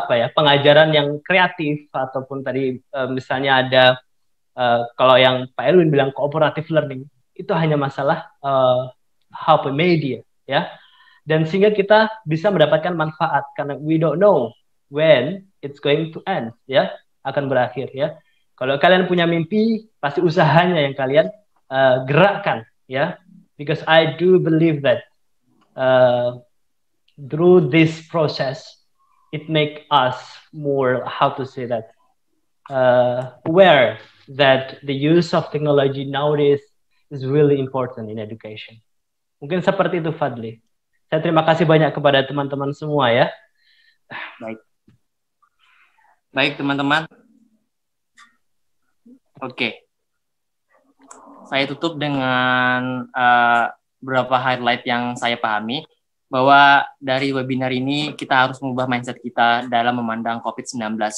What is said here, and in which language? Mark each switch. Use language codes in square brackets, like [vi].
[id] pengajaran yang kreatif ataupun tadi misalnya ada kalau yang Pak Elwin bilang cooperative learning itu hanya masalah media ya, dan sehingga kita bisa mendapatkan manfaat karena [en] we don't know when it's going to end [id] ya, akan berakhir ya. Kalau kalian punya mimpi pasti usahanya yang kalian gerakkan ya, [en] because I do believe that through this process it make us more aware that the use of technology nowadays is really important in education. [id] Mungkin seperti itu Fadli. Saya terima kasih banyak kepada teman-teman semua ya. Baik teman-teman. Oke. Saya tutup dengan beberapa highlight yang saya pahami bahwa dari webinar ini kita harus mengubah mindset kita dalam memandang COVID-19.